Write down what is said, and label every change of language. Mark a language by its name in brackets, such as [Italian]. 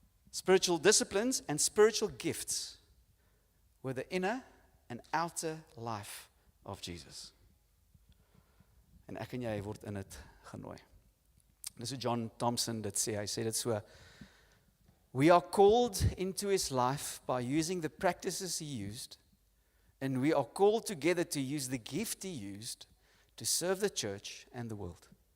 [English] Spiritual disciplines and spiritual gifts were the inner and outer life of Jesus. [Afrikaans] En ek en jy word in dit genooi. Dis hoe John Thompson dit sê, hy sê dit so, [English] we are called into his life by using the practices he used, and we are called together to use the gift he used to serve the church and the world.